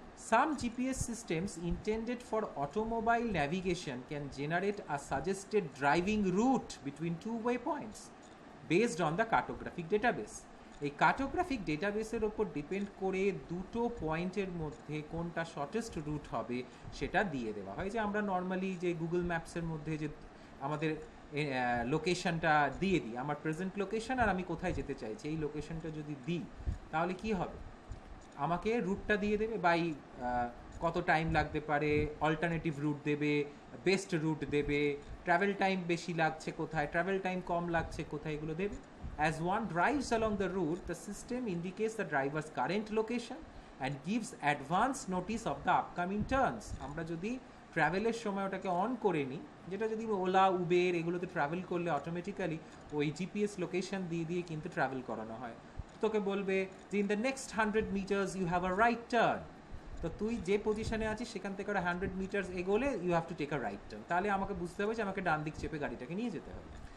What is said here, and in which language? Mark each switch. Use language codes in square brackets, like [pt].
[en] Some GPS systems intended for automobile navigation can generate a suggested driving route between two waypoints based on the cartographic database. [bn] এই cartographic ডেটাবেসের ওপর depend করে দুটো পয়েন্টের মধ্যে কোনটা shortest route হবে সেটা দিয়ে দেওয়া হয়। যে আমরা নর্মালি যে গুগল ম্যাপসের মধ্যে যে আমাদের লোকেশনটা দিয়ে দিই, আমার প্রেজেন্ট লোকেশন আর আমি কোথায় যেতে চাইছি এই লোকেশনটা যদি দিই, তাহলে কি হবে, আমাকে রুটটা দিয়ে দেবে, বাই কত টাইম লাগতে পারে, অল্টারনেটিভ রুট দেবে, বেস্ট রুট দেবে, ট্রাভেল টাইম বেশি লাগছে কোথায়, ট্রাভেল টাইম কম লাগছে কোথায়, এগুলো দেবে। [en] As one drives along the route, the system indicates the driver's current location and gives advance notice of the upcoming turns. [bn] আমরা যদি ট্রাভেলের সময় ওটাকে অন করে নিই, যেটা যদি ওলা উবের এগুলোতে ট্রাভেল করলে অটোমেটিক্যালি ওই জিপিএস লোকেশন দিয়ে দিয়ে কিন্তু ট্রাভেল করানো হয়। তোকে বলবে যে [en] in the next 100 metres you have a right turn, [bn] তো তুই যে পজিশনে আছিস সেখান থেকে ওরা 100 মিটার্স এগোলে [en] you have to take a right turn, [bn] তাহলে আমাকে বুঝতে হবে যে আমাকে ডান দিক চেপে গাড়িটাকে নিয়ে যেতে হবে।